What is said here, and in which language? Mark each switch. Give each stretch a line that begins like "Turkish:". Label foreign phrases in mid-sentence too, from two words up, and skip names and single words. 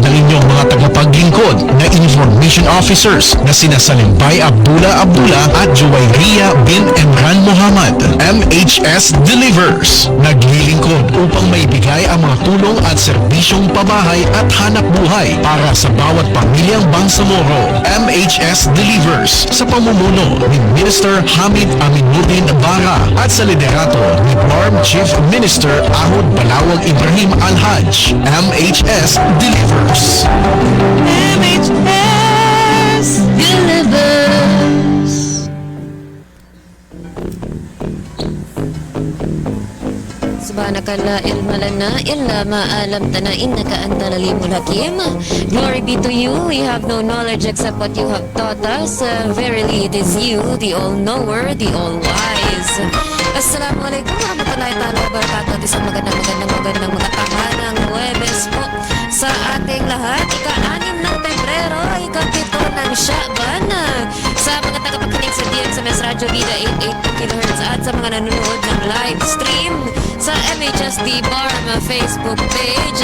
Filipino: ng inyong mga tagapaglingkod na
English: information officers
Filipino: na sina Salimbay Abdullah at Juwayriya bin Emran Muhammad. MHS Delivers, naglilingkod upang maibigay ang mga tulong at serbisyong pabahay at hanap buhay para sa bawat pamilyang Bangsamoro. MHS Delivers sa pamumuno ni Minister Hamid Aminuddin Bara at sa liderato ni BARM Chief Minister Ahud Balawag Ibrahim Al-Hajj. MHS Delivers. MHS Delivers.
Arabic: سبحانك لا علم لنا إلا ما علمتنا إنك أنت العليم الحكيم.
English: Glory be to you. We have no knowledge except what you have taught us. Verily it is you, the all-knower, the all-wise.
Arabic: السلام عليكم ورحمة الله تعالى وبركاته.
Filipino: Isang magandang mga tahanang Huwebes po sa ating lahat. Ika-6 ng Pebrero, ika-7 ng Sha'ban. Sa mga tagapakinig sa DXMS Radio Vida 882 kHz at sa mga nanonood ng
English: live stream
Filipino: sa MHSD BARM Facebook page.